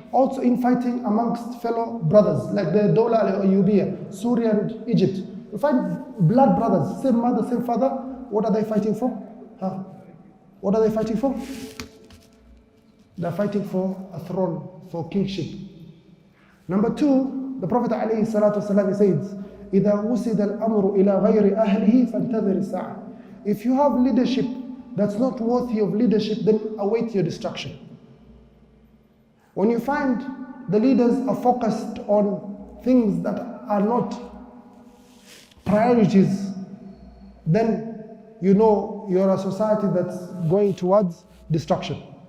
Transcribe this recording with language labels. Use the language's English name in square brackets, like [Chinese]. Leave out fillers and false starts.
[English] Also infighting amongst fellow brothers, like the Dawla al-Ayyubiyya, Syria and Egypt. You find blood brothers, same mother, same father. What are they fighting for? Huh? What are they fighting for? They're fighting for a throne, for kingship. Number two, the Prophet ﷺ says, [Arabic] إِذَا وُسِدَ الْأَمْرُ إِلَى غَيْرِ أَهْلِهِ فَانْتَظِرِ السَّاعَةِ. [English] If you have leadership that's not worthy of leadership, then await your destruction. When you find the leaders are focused on things that are not priorities, then you know you're a society that's going towards destruction.